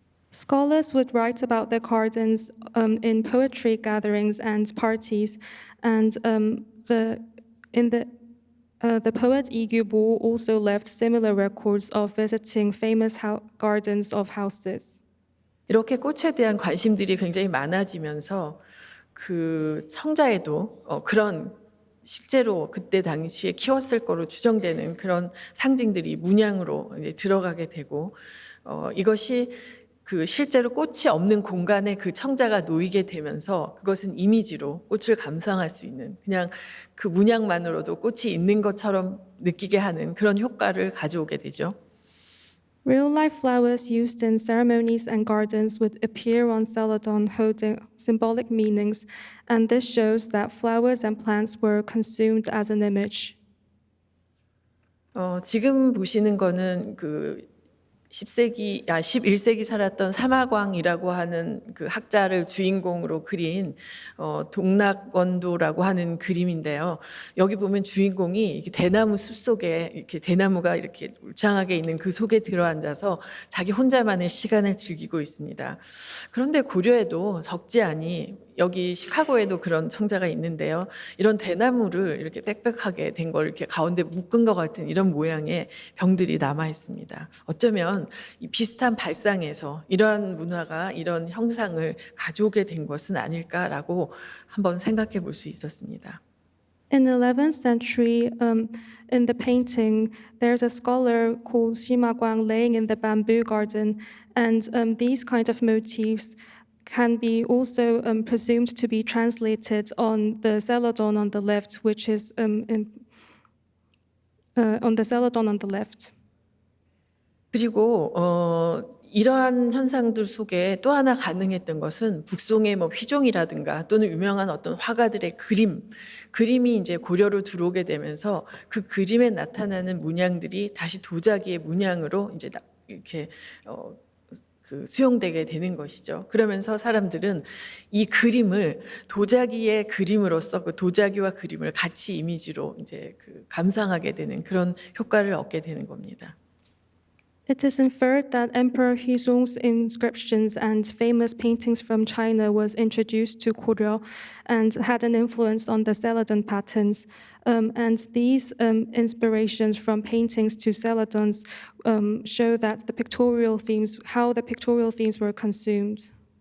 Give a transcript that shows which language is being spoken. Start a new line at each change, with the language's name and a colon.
English: Scholars would write about their gardens in poetry gatherings and parties, and the poet Lee Gyu-bo also left similar records of visiting famous gardens of houses.
Korean: 이렇게 꽃에 대한 관심들이 굉장히 많아지면서 그 청자에도 그런 실제로 그때 당시에 키웠을 거로 추정되는 그런 상징들이 문양으로 이제 들어가게 되고 이것이 그 실제로 꽃이 없는 공간에 그 청자가 놓이게 되면서 그것은 이미지로 꽃을 감상할 수 있는 그냥 그 문양만으로도 꽃이 있는 것처럼 느끼게 하는 그런 효과를 가져오게 되죠.
English: Real-life flowers used in ceremonies and gardens would appear on celadon holding symbolic meanings, and this shows that flowers and plants were consumed as an image.
Korean: 지금 보시는 거는 그 11세기 살았던 사마광이라고 하는 그 학자를 주인공으로 그린 동락원도라고 하는 그림인데요. 여기 보면 주인공이 이렇게 대나무 숲 속에 이렇게 대나무가 이렇게 울창하게 있는 그 속에 들어앉아서 자기 혼자만의 시간을 즐기고 있습니다. 그런데 고려에도 적지 않이 여기 시카고에도 그런 청자가 있는데요. 이런 대나무를 이렇게 빽빽하게 된 걸 이렇게 가운데 묶은 것 같은 이런 모양의 병들이 남아 있습니다. 어쩌면 이 비슷한 발상에서 이러한 문화가 이런 형상을 가져오게 된 것은 아닐까라고 한번 생각해 볼 수 있었습니다.
English: In the 11th century, in the painting, there's a scholar called Sima Guang laying in the bamboo garden, and these kind of motifs can be also presumed to be translated on the celadon on the left, which is on the celadon on the left.
Korean: 그리고 이러한 현상들 속에 또 하나 가능했던 것은 북송의 뭐 휘종이라든가 또는 유명한 어떤 화가들의 그림이 이제 고려로 들어오게 되면서 그 그림에 나타나는 문양들이 다시 도자기의 문양으로 이제 이렇게 그 수용되게 되는 것이죠. 그러면서 사람들은 이 그림을 도자기의 그림으로서 그 도자기와 그림을 같이 이미지로 이제 그 감상하게 되는 그런 효과를 얻게 되는 겁니다.
English: It is inferred that Emperor Huizong's inscriptions and famous paintings from China was introduced to Korea and had an influence on the celadon patterns. And these inspirations from paintings to celadons show that how the pictorial themes were consumed.